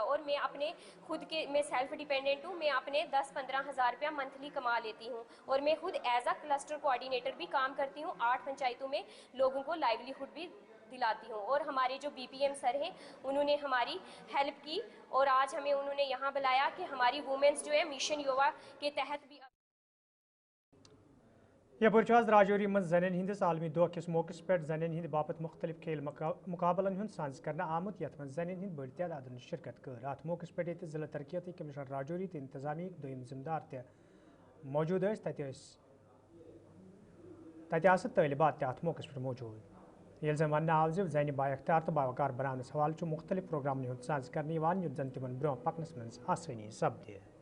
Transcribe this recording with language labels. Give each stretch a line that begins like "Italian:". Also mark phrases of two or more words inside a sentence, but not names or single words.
Hindi: और मैं अपने खुद के मैं
English: self dependent
Hindi: हूँ, मैं अपने 10-15 हज़ार रुपया मंथली कमा लेती हूँ। और मैं खुद
English: as a cluster coordinator
Hindi: भी काम करती हूँ, 8 पंचायतों में लोगों को लाइवलीहुड भी दिलाती हूँ। और हमारे जो BPM सर हैं उन्होंने हमारी हेल्प की और आज हमें उन्होंने यहाँ बुलाया कि हमारी वुमेन्स जो है मिशन युवा के तहत भी।
Kashmiri: यपर राजौरी मज जन हंदिस आलमी दोह किस मौके पे जन हंद बापत मुख्तलिफ खेल मुकाबलन हूं साज कर आमुत यथ मज जन हंद बड़ तादाद शिरकत कर। अत मौके पे जिला तरक्याती कमिश्नर राजौरी तो इंतजामी दोम जिम्मेदार त मौजूद तलिबात अत मौके पर मौजूद। ये जन वन आव जन बाख्तियार तो बावकार बनाने हवाले मुख्तलिफ प्रोग्राम हूं साज कर युत जन तिमन ब्रोह पकनस मज आसानी सपदे।